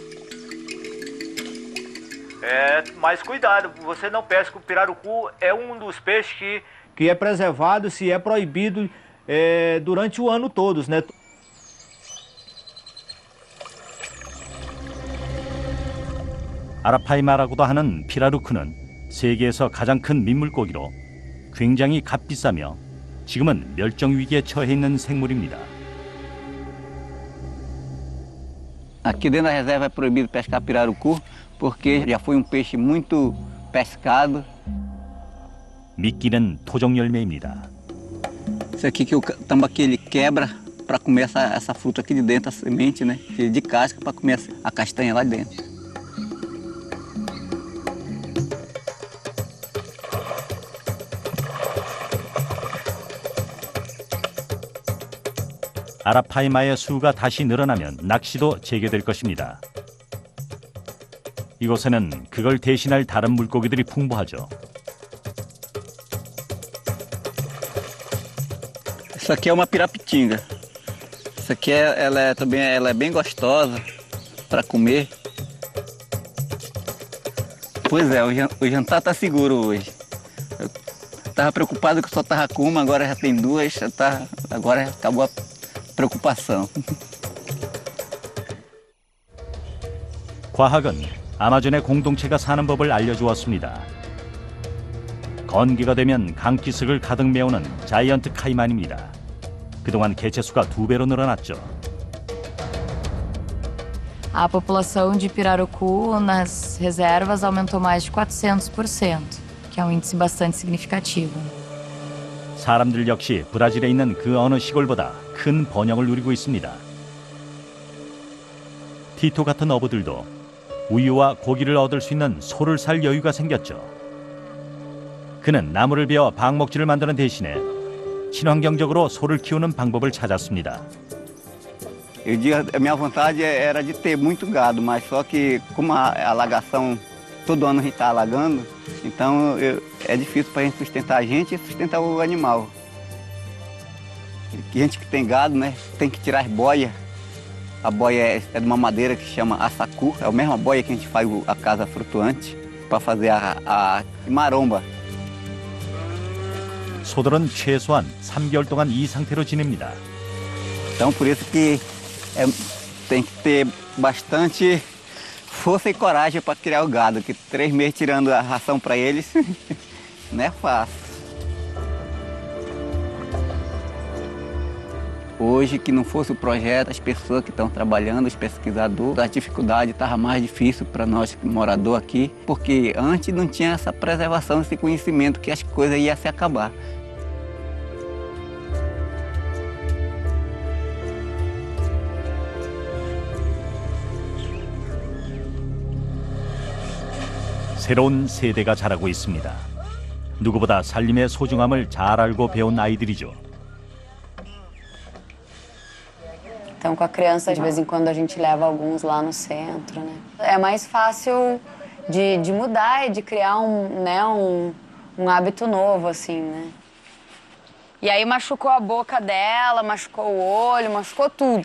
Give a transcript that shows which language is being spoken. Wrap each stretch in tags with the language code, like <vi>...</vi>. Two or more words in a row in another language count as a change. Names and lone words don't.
<pt>Mas cuidado, você não pesca o pirarucu, é dos peixes que é preservado, se é proibido durante o ano todo, né?</pt> <ko>아라파이마라고도 하는 피라루크는 세계에서 가장 큰 민물고기로 굉장히 값비싸며 지금은 멸종 위기에 처해 있는 생물입니다.</ko> <pt>Aqui dentro da reserva é proibido pescar pirarucu porque já foi peixe muito pescado.</pt> <ko>미끼는 토종 열매입니다.</ko> <pt>Isso aqui que o tambaqui ele quebra para comer essa fruta aqui de dentro, a semente, né? De casca para comer a castanha lá dentro.</pt> <ko>아라파이마의 수가 다시 늘어나면 낚시도 재개될 것입니다. 이곳에는 그걸 대신할 다른 물고기들이 풍부하죠.</ko> <pt>Isso aqui é uma pirapitinga. Isso aqui ela é bem gostosa para comer. Pois é, o jantar tá seguro hoje. Eu tava preocupado que só tava com uma, agora já tem duas, agora acabou a preocupação.</pt> <ko>과학은 아마존의 공동체가 사는 법을 알려주었습니다. 건기가 되면 강기슭을 가득 메우는 자이언트 카이만입니다. 그동안 개체수가 2배로 늘어났죠.</ko> <pt>A população de pirarucu nas reservas aumentou mais de 400%, que é um índice bastante significativo.</pt> <ko>사람들 역시 브라질에 있는 그 어느 시골보다 큰 번영을 누리고 있습니다. 티토 같은 어부들도 우유와 고기를 얻을 수 있는 소를 살 여유가 생겼죠. 그는 나무를 베어 방목지를 만드는 대신에 친환경적으로 소를 키우는 방법을 찾았습니다.</ko> <pt>Eu digo, a minha vontade era de ter muito gado, mas só que como a alagação todo ano a gente está alagando, então é difícil para a gente sustentar a gente e sustentar o animal. Gente que tem gado, né, tem que tirar as boias. A boia é de uma madeira que chama assacu, é a mesma boia que a gente faz a casa flutuante para fazer a maromba.</pt> <ko>소들은 최소한 3개월 동안 이 상태로 지냅니다.</ko> <pt>Então por isso que tem que ter bastante força e coragem para criar o gado, que 3 meses tirando a ração para eles não é fácil. Hoje, que não fosse o projeto, as pessoas que estão trabalhando, os pesquisadores, a dificuldade estava mais difícil para nós moradores aqui, porque antes não tinha essa preservação, esse conhecimento que as coisas iam se acabar.</pt> <ko>새로운 세대가 자라고 있습니다. 누구보다 살림의 소중함을 잘 알고 배운 아이들이죠.</ko> <pt>Então, com a criança, de vez em quando a gente leva alguns lá no centro, né? É mais fácil de mudar e de criar um hábito novo, assim, né? E aí machucou a boca dela, machucou o olho, machucou tudo.</pt>